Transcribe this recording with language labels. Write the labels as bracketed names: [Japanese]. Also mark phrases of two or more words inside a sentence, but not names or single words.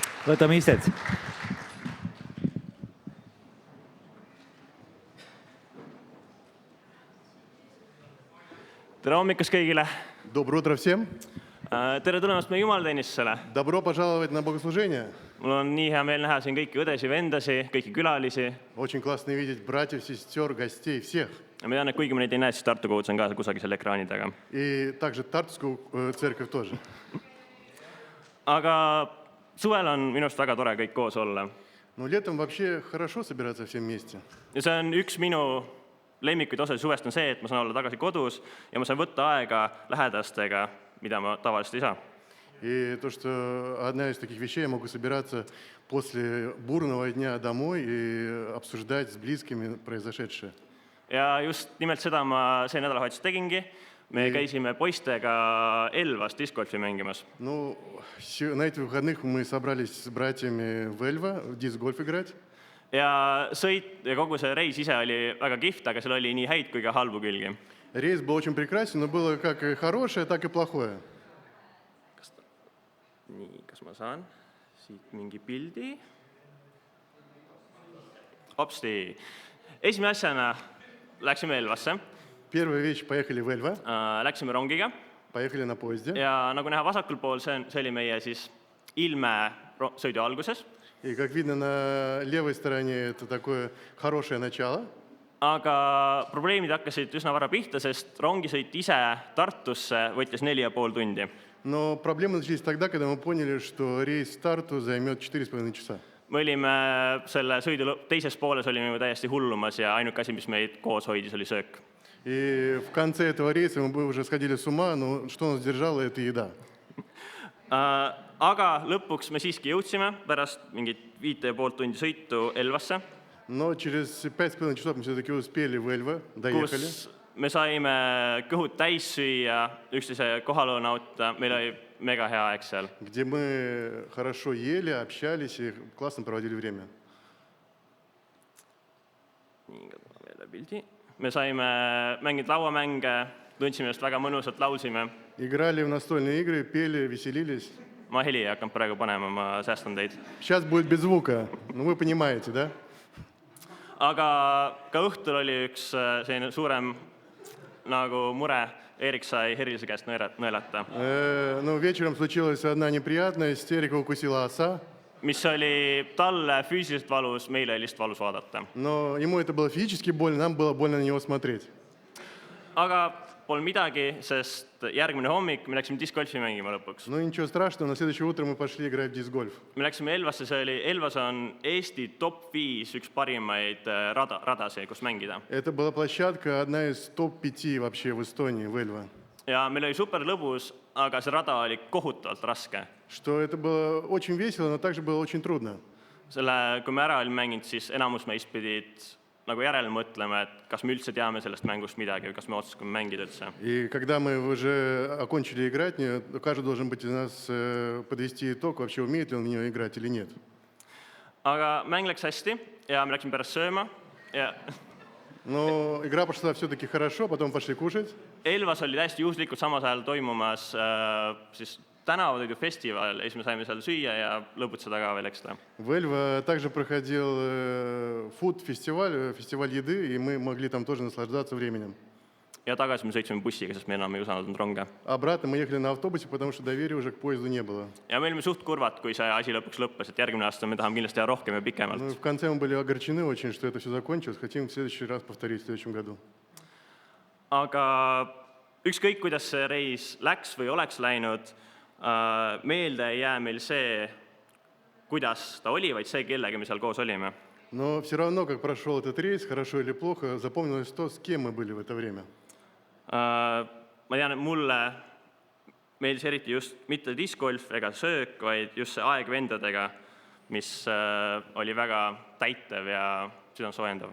[Estonian] Võtame istet. Tere hommikust kõigile! [Russian] Доброе утро всем. [Estonian] Tere tulemast meie jumalateenistusele. [Russian] Добро пожаловать на богослужение. [Estonian] Mul on nii hea meel näha siin kõiki õdesi, vendasi, kõiki külalisi. [Russian] Очень классно видеть братьев, сестер, гостей, всех. [Estonian] Ma tean, et kuigi ma neid ei näe, siis Tartu kogudus on ka kusagil selle ekraani taga. [Russian] И также Тартускую церковь тоже. [Estonian] Aga suvel on minust väga tore kõik koos olla. [Russian] Но летом вообще хорошо собираться всем вместе. [Estonian] Ja see on üks minu lemmikuid osa suvest on see, et ma saan olla tagasi kodus ja ma saan võtta aega lähedastega, mida ma tavaliselt ei saa. [Russian] И то, что одна из таких вещей, я могу собираться после бурного дня домой и обсуждать с близкими произошедшее. [Estonian] Ja just nimelt seda ma see nädalavahetus tegingi. Me käisime poistega Elvas discgolfi mängimas. [Russian] Ну, на этих выходных мы собрались с братьями в Эльва в диск-гольф играть. [Estonian] Ja sõit ja kogu see reis ise oli väga kihvt, aga seal oli nii häid kui ka halbu külgi. [Russian] Рейс был очень прекрасен, но было как и хорошее, так и плохое. [Estonian] Nii, kas ma saan siit mingi pildi? Hopsti. Esimene asjana läksime Elvasse. [Russian] Первая вещь, поехали в Эльва, [Estonian] Läksime rongiga [Russian] поехали на поезде. [Estonian] ja nagu näha vasakul pool, see oli meie siis Ilme sõidu alguses. [Russian] И как видно на левой стороне, это такое хорошее начало. [Estonian] Aga probleemid hakkasid üsna vara pihta, sest rongisõit ise Tartusse võttis 4,5 tundi. [Russian] Но проблемы начались тогда, когда мы поняли, что рейс в Тарту займет 4,5 часа. [Estonian] Me olime selle sõidu teises pooles olime täiesti hullumas ja ainuke asi, mis meid koos hoidis, oli söök. [Russian] И в конце этого рейса мы уже сходили с ума, но что нас держало, это еда. [Estonian] Aga lõpuks me siiski jõudsime pärast mingit 5,5 tundi sõitu Elvasse, [Russian] Но через 5,5 часов мы все-таки успели в Эльва, доехали. [Estonian] kus me saime kõhud täis süüa, üksteise kohalolu nautida, meil oli mega hea aeg seal. [Russian] Где мы хорошо ели, общались и классно проводили время. [Estonian] Nii, katsume veel pildi. Me saime mängida lauamänge, tundsime just väga mõnusalt, laulsime. [Russian] Играли в настольные игры, пели, веселились. [Estonian] Ma heli ei hakanud praegu panema, ma säästan teid. [Russian] Сейчас будет без звука, ну вы понимаете, да? [Estonian] Aga ka õhtul oli üks selline suurem nagu mure. Eerik sai Herilise käest nõelata, [Russian] Ну, вечером случилась одна неприятная истерика, укусила оса. [Estonian] mis oli talle füüsiliselt valus, meile oli lihtsalt valus vaadata. [Russian] Но ему это было физически больно, нам было больно на него смотреть. [Estonian] Aga pole midagi, sest järgmine hommik me läksime discgolfi mängima lõpuks. [Russian] Но ничего страшного, на следующее утро мы пошли играть в диск-гольф. [Estonian] Me läksime Elvasse, Elvas on Eesti top 5 üks parimaid radasid, kus mängida. [Russian] Это была площадка, одна из топ-5 вообще в Эстонии, в Эльва. [Estonian] Ja meil oli super lõbus, aga see rada oli kohutavalt raske. [Russian] Что это было очень весело, но также было очень трудно. [Estonian] Selle, kui me ära olime mänginud, siis enamus meist pidid nagu järele mõtlema, et kas me üldse teame sellest mängust midagi või kas me oskame mängida üldse. [Russian] И когда мы уже окончили играть, каждый должен быть из нас подвести итог, вообще умеет ли он в нее играть или нет. [Estonian] Aga mäng läks hästi ja me läksime pärast sööma. Ja [Russian] Но игра пошла все-таки хорошо, потом пошли кушать. [Estonian] Elvas oli täiesti juhuslikult samas ajal toimumas siis tänavatoidufestival ja siis me saime seal süüa ja lõbutseda ka veel ekstra. [Russian] В Эльва также проходил фуд-фестиваль, фестиваль еды, и мы могли там тоже наслаждаться временем. [Estonian] Ja tagasi me sõitsime bussiga, sest me enam ei usaldanud ronge. [Russian] Обратно мы ехали на автобусе, потому что доверия уже к поезду не было. [Estonian] Ja me olime suht kurvad, kui see asi lõpuks lõppes, et järgmine aasta me tahame kindlasti teha rohkem ja pikemalt. [Russian] Ну, в конце мы были огорчены очень, что это все закончилось. Хотим в следующий раз повторить в следующем году. [Estonian] Aga ükskõik, kuidas see reis läks või oleks läinud, meelde ei jää meil see, kuidas ta oli, vaid see, kellega me seal koos olime. [Russian] Но все равно, как прошел этот рейс, хорошо или плохо, запомнилось то, с кем мы были в это время. [Estonian] Ma tean, et mulle meeldis eriti just mitte discgolf ega söök, vaid just see aeg vendadega, mis oli väga täitev ja südamsoojendav.